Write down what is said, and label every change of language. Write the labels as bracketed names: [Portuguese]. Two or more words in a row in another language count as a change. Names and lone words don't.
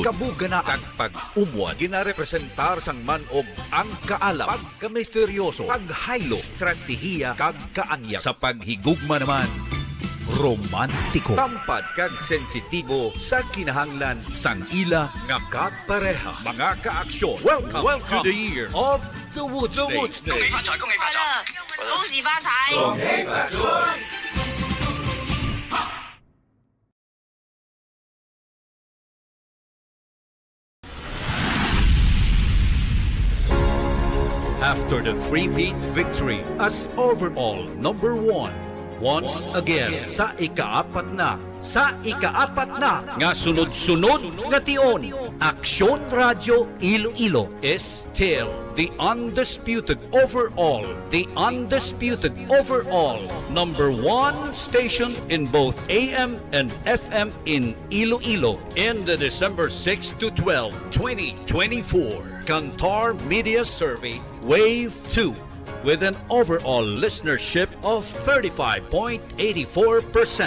[Hiligaynon] Kabugana kag pag-umwad, ginarepresentar sang man-og ang kaalam, pagka-misteryoso, paghaylo, stratehiya kag kaanyag. Sa paghigugma naman, romantiko, tampad kag sensitibo sa kinahanglan sang ila nga kapareha. Mga ka-aksyon, [English] welcome to the year of the Wood Snake. [Chinese] 恭喜發財，恭喜發財，恭喜發財，恭喜發財。 [English] After the three-peat victory as overall number 1, once again [Hiligaynon] sa ika-4 na sa ikaapat na nga sunod-sunod nga tion. [English] Aksyon Radio Iloilo is still the undisputed overall number one station in both AM and FM in Iloilo in the December 6 to 12, 2024 Kantar Media Survey Wave 2 with an overall listenership of 35.84%.